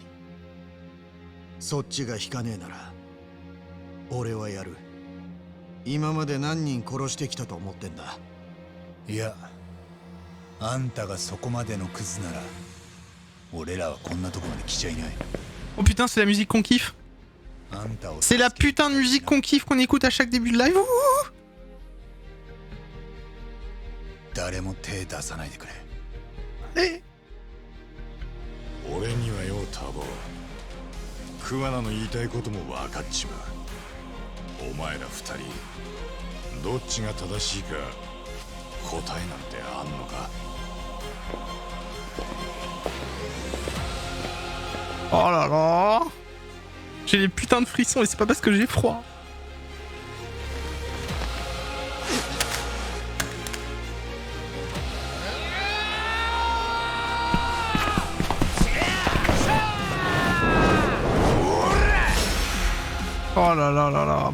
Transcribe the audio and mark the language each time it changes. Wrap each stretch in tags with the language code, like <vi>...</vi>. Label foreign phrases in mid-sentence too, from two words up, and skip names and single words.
<ja>そっちが引かねえなら俺はやる。今まで何人殺してきたと思ってんだ。いや、あんたがそこまでのクズなら俺らはこんなとこまで来ちゃいない。</ja> <fr>Oh putain, c'est la musique qu'on kiffe.</fr> <ja>あんたを</ja> <fr>C'est la putain de musique qu'on kiffe qu'on écoute à chaque début de live. Ouh.</fr> <ja>誰も手出さないでくれ。</ja> <fr>Allez.</fr> <ja>俺にはよタボ、桑名の言いたいことも分かっちまう。お前ら二人どっちが正しいか答えなんてあんのか。</ja> <fr>Oh là là. J'ai des putains de frissons et c'est pas parce que j'ai froid. Oh là là là là.</fr>